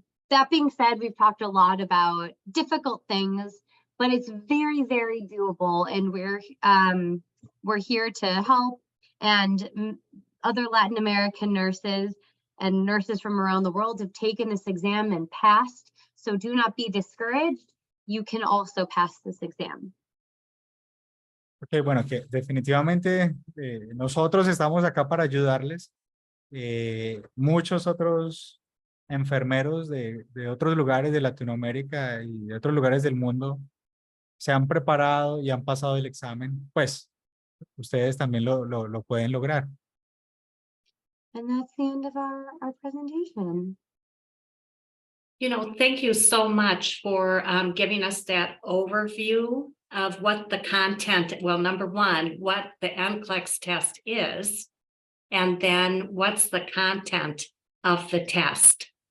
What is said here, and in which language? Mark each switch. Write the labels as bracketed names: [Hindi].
[English] That being said, we've talked a lot about difficult things, but it's very, very doable, and we're here to help. And other Latin American nurses and nurses from around the world have taken this exam and passed. So do not be discouraged. You can also pass this exam. [Spanish] Ok, bueno, que definitivamente nosotros estamos acá para ayudarles. Muchos otros enfermeros de otros lugares de Latinoamérica y de otros lugares del mundo se han preparado y han pasado el examen. Pues ustedes también lo pueden lograr. [English] And that's the end of our presentation. You know, thank you so much for giving us that overview of what the content, well, number one, what the NCLEX test is, and then what's the content of the test.